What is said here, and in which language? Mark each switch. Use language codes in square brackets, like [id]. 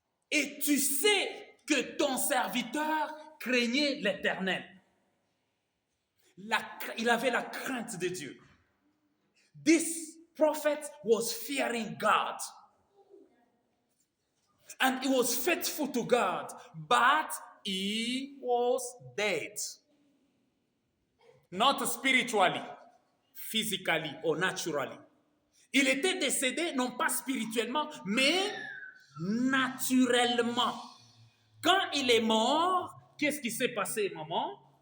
[fr] Et tu sais que ton serviteur craignait l'Éternel. Il avait la crainte de Dieu. [en] This prophet was fearing God. And he was faithful to God, but he was dead. Not spiritually, physically or naturally. [fr] Il était décédé, non pas spirituellement, mais naturellement. Quand il est mort, qu'est-ce qui s'est passé, maman?